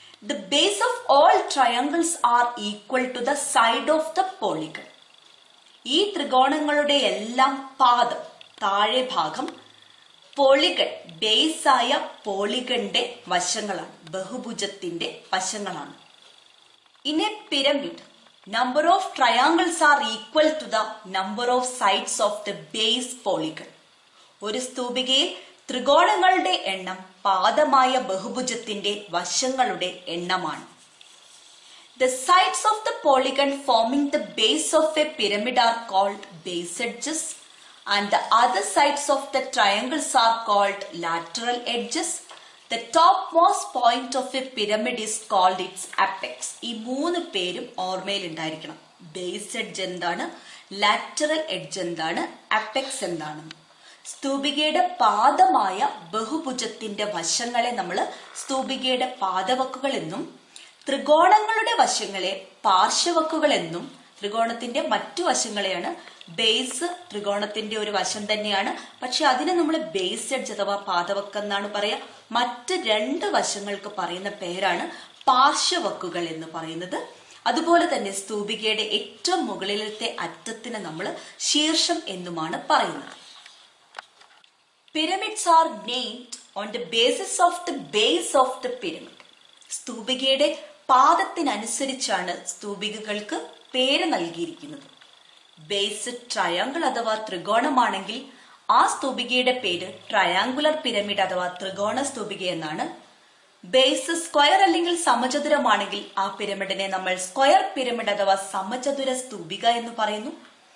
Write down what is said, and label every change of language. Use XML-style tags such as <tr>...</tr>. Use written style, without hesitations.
<en>The base of all triangles are equal to the side of the polygon.</en> <ml>ഈ ത്രികോണങ്ങളുടെ എല്ലാം പാദം, താഴെ ഭാഗം പോളിഗൺ, ബേസ് ആയ പോളിഗന്റെ വശങ്ങളാണ്, ബഹുഭുജത്തിന്റെ വശങ്ങളാണ്.</ml> <en>In a pyramid, number of triangles are equal to the number of sides of the base polygon.</en> <ml>ഒരു സ്തൂപികയിൽ ത്രികോണങ്ങളുടെ എണ്ണം പാദമായ ബഹുഭുജത്തിന്റെ വശങ്ങളുടെ എണ്ണമാണ്.</ml> <en>The sides of the polygon forming the base of a pyramid are called base edges and the other sides of the triangles are called lateral edges. The topmost point of a pyramid is called its apex.</en> <ml>ഈ മൂന്ന് പേരും ഓർമ്മയിൽ ഉണ്ടായിരിക്കണം. Base edge എന്താണ്, lateral edge എന്താണ്, apex എന്താണ്. സ്തൂപികയുടെ പാദമായ ബഹുഭുജത്തിന്റെ വശങ്ങളെ നമ്മൾ സ്തൂപികയുടെ പാദവക്കുകൾ എന്നും ത്രികോണങ്ങളുടെ വശങ്ങളെ പാർശ്വവക്കുകൾ എന്നും ത്രികോണത്തിന്റെ മറ്റു വശങ്ങളെയാണ് ബേസ്, ത്രികോണത്തിന്റെ ഒരു വശം തന്നെയാണ്, പക്ഷെ അതിനെ നമ്മൾ ബേസ് എഡ്ജ് അഥവാ പാദവക്ക് എന്നാണ് പറയാ. മറ്റ് രണ്ട് വശങ്ങൾക്ക് പറയുന്ന പേരാണ് പാർശ്വവക്കുകൾ എന്ന് പറയുന്നത്. അതുപോലെ തന്നെ സ്തൂപികയുടെ ഏറ്റവും മുകളിലത്തെ അറ്റത്തിന് നമ്മൾ ശീർഷം എന്നുമാണ് പറയുന്നത്.</ml> <en>Pyramids are named on the basis of the base of the pyramid.</en> <ml>സ്തൂപികയുടെ പാദത്തിനനുസരിച്ചാണ് സ്തൂപികകൾക്ക് പേര് നൽകിയിരിക്കുന്നത്. ബേസ് ട്രയാങ്കിൾ അഥവാ ത്രികോണമാണെങ്കിൽ ആ സ്തൂപികയുടെ പേര് ട്രയാങ്കുലർ പിരമിഡ് അഥവാ ത്രികോണ സ്തൂപിക എന്നാണ്. ബേസ് സ്ക്വയർ അല്ലെങ്കിൽ സമചതുരമാണെങ്കിൽ ആ പിരമിഡിനെ നമ്മൾ സ്ക്വയർ പിരമിഡ് അഥവാ സമചതുര സ്തൂപിക എന്ന് പറയുന്നു.</ml>